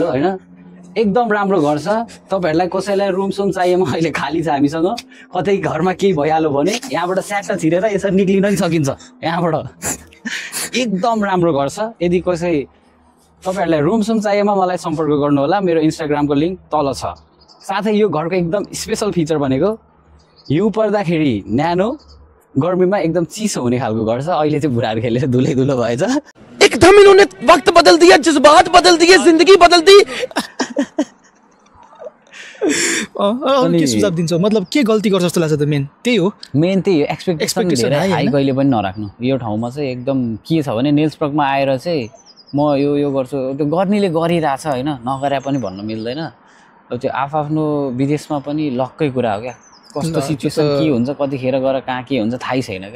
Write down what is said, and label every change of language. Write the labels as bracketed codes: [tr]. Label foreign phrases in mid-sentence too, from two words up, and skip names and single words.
[ne] होइन एकदम राम्रो घर छ तपाईँहरूलाई कसैलाई रुम सुम चाहिएमा अहिले खाली छ हामीसँग कतै घरमा केही भइहाल्यो भने यहाँबाट स्याट्ट छिरेर यसरी निक्लिन पनि सकिन्छ यहाँबाट एकदम राम्रो घर छ यदि कसै तपाईँहरूलाई रुम सुम चाहिएमा मलाई सम्पर्क गर्नु होला मेरो इन्स्टाग्रामको लिङ्क तल छ साथै यो घरको एकदम [en] special feature [ne] भनेको हिउँ पर्दाखेरि न्यानो गर्मीमा एकदम चिसो हुने खालको घर छ अहिले चाहिँ बुढाहरू खेलेर धुलो भएछ [hi] एकदम इन्होंने वक्त बदल दिया जज्बात बदल दिए जिंदगी बदल दी [ne] के सुझाव दिन्छौ मतलब के गल्ती गर्छ जस्तो लाग्छ त मेन त्यही हो एक्सपेक्टेसन धेरै हाई कहिले पनि नराख्नु यो ठाउँमा चाहिँ एकदम के छ भने नेल्सब्रगमा आएर चाहिँ म यो गर्छु त्यो गर्नेले गरिरहेछ होइन नगरे पनि भन्न मिल्दैन त्यो आफ्नो विदेशमा पनि लक्कै कुरा हो क्या कस्तो सिचुएसन के हुन्छ कतिखेर गएर कहाँ के हुन्छ थाहै छैन क्या